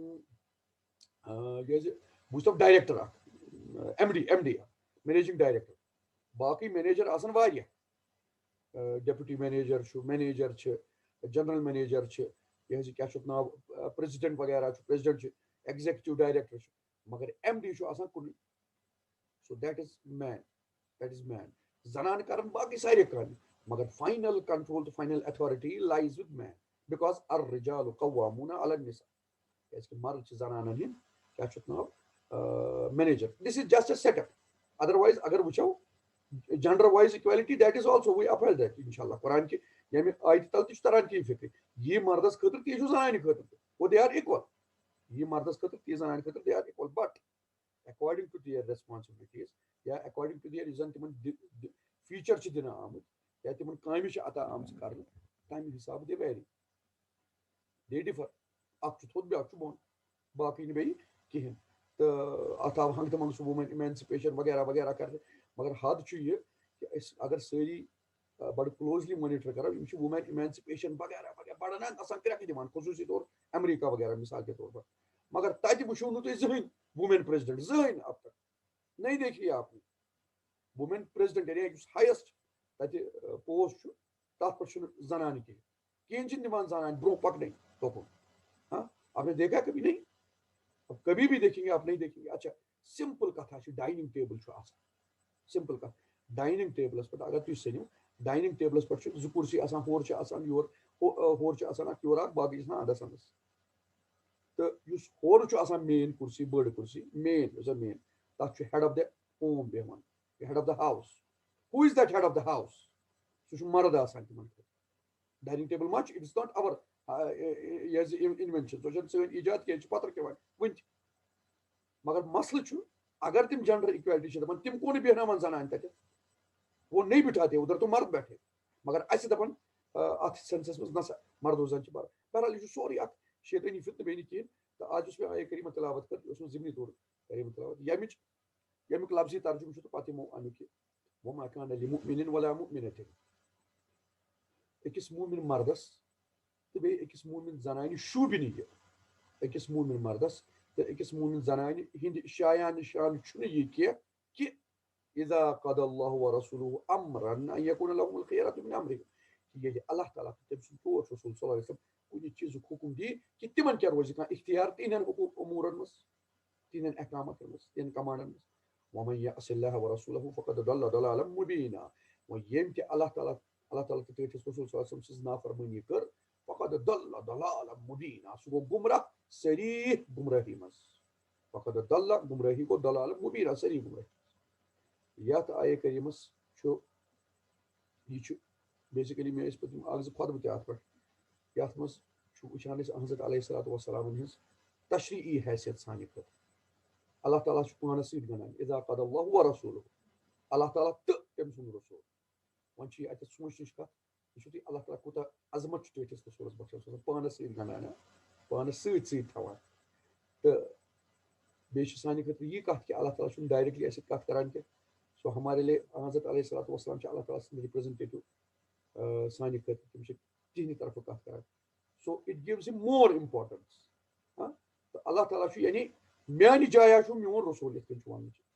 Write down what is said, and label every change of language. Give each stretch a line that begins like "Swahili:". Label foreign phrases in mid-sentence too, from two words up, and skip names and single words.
Kashmiri: بوٗزتو ڈایریکٹر اکھ
English: M D managing director
Kashmiri: باقٕے مینیجر آسان واریاہ
English: deputy manager
Kashmiri: چھِ
English: general manager
Kashmiri: چھِ یہِ حظ یہِ کیاہ چھُ اتھ ناو پریزیڈنٹ وغیرہ چھُ پریزیڈنٹ چھُ
English: executive director
Kashmiri: چھُ مگر
English: M D
Kashmiri: چھُ آسان کُنُے
English: so that as men
Kashmiri: زنانہٕ کرن باقٕے سارے کامہِ مگر
English: final control
Kashmiri: تہٕ
English: final authority lies with men because
Arabic: الرجال قوامون علی النساء
Kashmiri: کیازِ کہِ مرد چھِ زنانن ہٕنٛدۍ کیاہ چھُ اتھ ناو
English: manager this is just a set up otherwise
Kashmiri: اگر وٕچھو
English: gender wise equality that is also we upheld that
Arabic: انشاء اللہ
Kashmiri: قرآن کہِ ییٚمہِ آیتہِ تل تہِ چھُ تران تی فکرِ یہِ مردس خٲطرٕ تی چھُ زنانہِ خٲطرٕ تہِ
English: or they are equal
Kashmiri: یہِ مردس خٲطرٕ تی زنانہِ خٲطرٕ
English: they are equal but according to their responsibilities
Kashmiri: یا
English: according to their
Kashmiri: یُس زن تِمن فیٖچر چھِ دِنہٕ آمٕتۍ یا تِمن کامہِ چھِ عطا آمژٕ کرنہٕ تمہِ حِسابہٕ
English: they vary they differ
Kashmiri: اکھ چھُ تھوٚد بیاکھ چھُ بۄن باقٕے نہٕ بیٚیہِ کِہینۍ تہٕ اتھ آو ہنگتہٕ منٛگہٕ سُہ
English: women emancipation
Kashmiri: وغیرہ وغیرہ کرنہٕ مگر حد چھُ یہِ کہِ أسۍ اگر سٲری بڑٕ کلوزلی مانِٹر کرو یِم چھِ
English: women emancipation
Kashmiri: وغیرہ وغیرہ بڑٕ گژھان کرٛٮ۪کہٕ دِوان خصوٗصی طور امریکہ وغیرہ
Urdu: مثال کے طور پر
Kashmiri: مگر تتہِ وٕچھو نہٕ تُہۍ زٕہٕنۍ
English: woman president
Kashmiri: زٕہٕنۍ
Urdu: اب تک نہیں دیکھی آپ
Kashmiri: نے
English: woman president
Kashmiri: یعنی یُس ہایسٹ تتہِ پوسٹ چھُ تتھ پٮ۪ٹھ چھُنہٕ زنانہٕ کِہینۍ کِہینۍ چھِنہٕ دِوان زنانہِ برونٛہہ پکنٕے توکُن
Urdu: ہاں آپ نے دیکھا کبھی نہیں اب کبھی بھی دیکھیں گے آپ نہیں دیکھیں گے
Kashmiri: اچھا سمپل کتھا چھِ
English: dining table
Kashmiri: چھُ آسان سمپل کتھ
English: dining tables
Kashmiri: پٮ۪ٹھ اگر تُہۍ سٔنِو
English: dining tables
Kashmiri: پٮ۪ٹھ چھِ زٕ کُرسی آسان ہورٕ چھِ آسان یور ہورٕ چھِ آسان اکھ یورٕ اکھ باقٕے چھِ آسان اندس اندس تہٕ یُس ہورٕ چھُ آسان مین کُرسی بٔڑ کُرسی مین یۄس زن مین تتھ چھُ
English: head of the home
Kashmiri: بیٚہوان
English: head of the house who is that head of the house
Kashmiri: سُہ چھُ مرد آسان تِمن خٲطرٕ
English: dining table
Kashmiri: ما چھُ
English: it is
Kashmiri: ناٹ اور یہِ حظ یہِ انوینشن سۄ چھنہٕ سٲنۍ ایجاد کینٛہہ چھِ پتھر کھٮ۪وان وٕنہِ تہِ مگر مسلہٕ چھُ اگر تِم
English: gender equality
Kashmiri: چھِ دپان تِم کو نہٕ بیٚہناوان زنانہِ تتٮ۪تھ
Urdu: وہ نہیں بٹھاتے ادھر تو مرد بیٹھے
Kashmiri: مگر اسہِ دپان اتھ سینسس منٛز نسا مردو زن چھِ بہرحال یہِ چھُ سورُے اکھ شیطٲنی فتنہٕ بیٚیہِ نہٕ کِہینۍ تہٕ آز یُس مےٚ آیے کریٖمہ تلاوت کٔر یہِ اوس مےٚ ضمنی طور کریٖمہ تلاوت ییٚمیُک لفظی ترجمہٕ چھُ تہٕ پتہٕ یِمو امیُک یہِ
Arabic: وما کان لمؤمن ولا مؤمنة
Kashmiri: أکِس مومِن مردس تہٕ بیٚیہِ أکِس مومِن زنانہِ شوٗبہِ نہٕ یہِ أکِس مومِن مردس تہٕ أکِس مومِن زنانہِ ہٕنٛدِ شایان نِشان چھُنہٕ یہِ کینٛہہ کہِ
Arabic: اذا قضى الله ورسوله امرا ان يكون لهم الخيرة من امرهم
Kashmiri: ییٚلہِ اللہ تعالیٰ تہٕ تٔمۍ سُنٛد ٹوٹھ رسول
Arabic: صلی اللہ علیہ وسلم
Kashmiri: کُنہِ چیٖزُک حُکُم دِیہِ کہِ تِمن کیٛاہ روزِ کانٛہہ اختیار تِہنٛدٮ۪ن اموٗرن منٛز تِہنٛدٮ۪ن احکاماتن منٛز تِہنٛدٮ۪ن کمانڈن منٛز
Arabic: ومن يعص الله ورسوله فقد ضل ضلالا مبینا
Kashmiri: وۄنۍ ییٚمۍ تہِ اللہ تعالیٰ تہٕ تٔمِس رسول
Arabic: صلی اللہ علیہ وسلم
Kashmiri: سٕنٛز نافرمٲنی کٔر
Arabic: فقد ضل ضلالا مبینا
Kashmiri: سُہ گوٚو گمراہ صریح گمراہی منٛز
Arabic: فقد ضل
Kashmiri: گمراہی گوٚو
Arabic: ضلال مبینا
Kashmiri: صریح گمراہی یتھ آیے کریٖمس یہ بیسکلی مےٚ ٲسۍ پٔتِم اکھ زٕ خۄطبہٕ تہِ اَتھ پٮ۪ٹھ یَتھ منٛز چھُ وٕچھان أسۍ حضرت
Arabic: علیہ الصلوۃ والسلام
Kashmiri: ہٕنٛز تشریعی حیثیت سانہِ خٲطرٕ اللہ تعالیٰ چھُ پانَس سۭتۍ گنٛڈان
Arabic: اذا قضى الله ورسوله
Kashmiri: اللہ تعالیٰ تہٕ تٔمۍ سُنٛد رسوٗل وۄنۍ چھِ یہِ اَتٮ۪تھ سونٛچنٕچ کَتھ وٕچھِو تُہۍ اللہ تعالیٰ کوٗتاہ عظمت چھُ تٔتھِس رسوٗلَس بخشان سُہ اوس پانَس سۭتۍ گنٛڈان پانَس سۭتۍ سۭتۍ تھاوان تہٕ بیٚیہِ چھِ سانہِ خٲطرٕ یہِ کَتھ کہِ اللہ تعالیٰ چھُنہٕ ڈایریکٹلی اَسہِ سۭتۍ کَتھ کران کینٛہہ سو
Urdu: ہمارے لیے
Kashmiri: حضرت
Arabic: علیہ الصلوۃ والسلام
Kashmiri: چھِ اللہ تعالیٰ سٕنٛدۍ رِپرٛزنٹیٹِو سانہِ خٲطرٕ تِم چھِ تِہنٛدِ طرفہٕ کَتھ کران
English: so it gives him more importance
Kashmiri: تہٕ اللہ تعالیٰ چھُ یعنی میانہِ جایہِ چھُ میون رسوٗل یِتھ کٔنۍ چھُ وَننٕچ